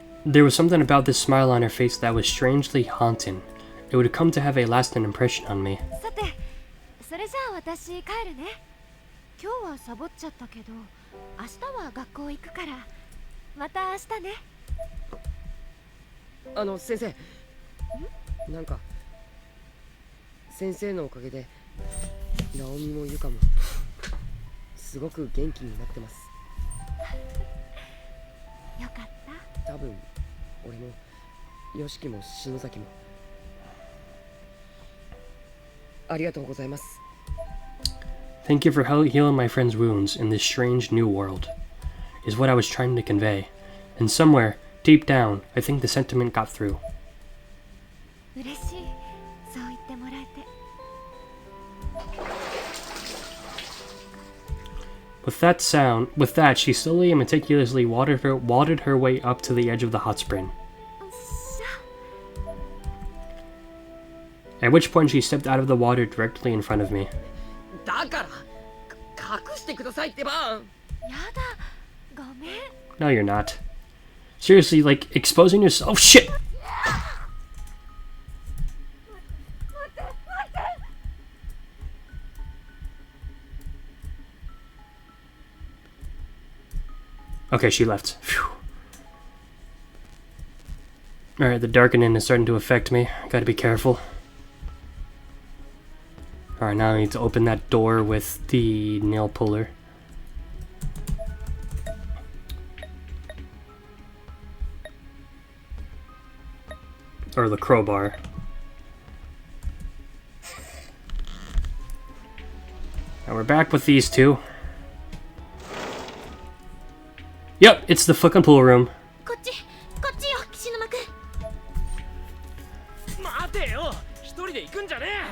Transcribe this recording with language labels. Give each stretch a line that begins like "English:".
English: There was something about this smile on her face that was strangely haunting. It would come to have a lasting impression on me.
Japanese: さて、それじゃあ私帰るね。今日はサボっちゃったけど、明日は学校行くから、また明日ね。先生、なんか先生のおかげでナオミもユカもすごく元気になってます。よかった。多分俺もヨシキも篠崎もありがとうございます。
English: Thank you for healing my friend's wounds in this strange new world, is what I was trying to convey. And somewhere, deep down, I think the sentiment got through.
Japanese: 嬉しい。そう言ってもらえて。
English: With that, she slowly and meticulously wadded her way up to the edge of the hot spring. At which point she stepped out of the water directly in front of me.
Japanese: だから隠してくださいってば。やだ、ごめん。
English: No, you're not. Seriously, like, exposing yourself. Oh, shit! Okay, she left. Alright, the darkening is starting to affect me. Gotta be careful. Alright, now I need to open that door with the nail puller. Or the crowbar. Now we're back with these two. Yep, it's the fucking pool room.
Japanese: こっちよ、岸沼くん。待てよ、一人で行くんじゃね